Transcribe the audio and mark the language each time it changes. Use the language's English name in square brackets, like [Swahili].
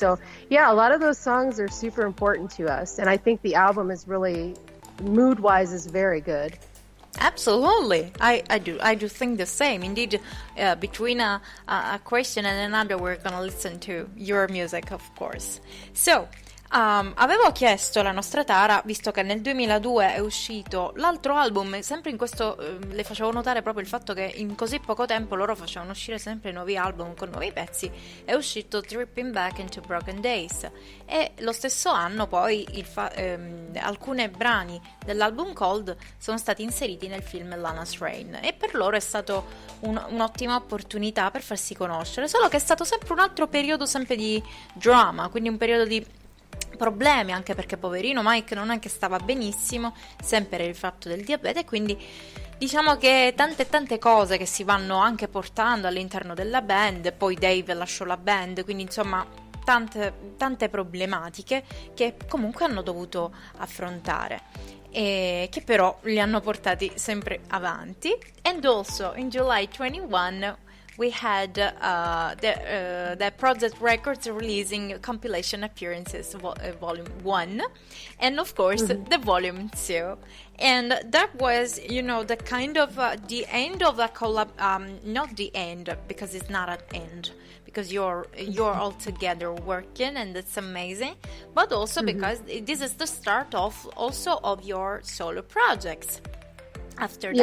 [English] So yeah, a lot of those songs are super important to us, and I think the album is really, mood wise, is very good. Absolutely, I do think the same. Indeed, between a question and another, we're gonna listen to your music, of course. [Italian] So avevo chiesto alla nostra Tara, visto che nel 2002 è uscito l'altro album, sempre in questo le facevo notare proprio il fatto che in così poco tempo loro facevano uscire sempre nuovi album con nuovi pezzi. È uscito Tripping Back into Broken Days, e lo stesso anno poi alcuni brani dell'album Cold sono stati inseriti nel film Lana's Rain, e per loro è stato un'ottima opportunità per farsi conoscere, solo che è stato sempre un altro periodo sempre di drama, quindi un periodo di problemi, anche perché poverino Mike non è che stava benissimo, sempre il fatto del diabete, quindi diciamo che tante cose che si vanno anche portando all'interno della band. Poi Dave lasciò la band, quindi insomma tante problematiche che comunque hanno dovuto affrontare e che però li hanno portati sempre avanti. [English] And also in July 21 we had the Project Records releasing compilation appearances, volume 1, and of course the volume 2. And that was, the kind of the end of a collab, not the end, because it's not an end, because you're all together working, and that's amazing, but also because this is the start of your solo projects after that.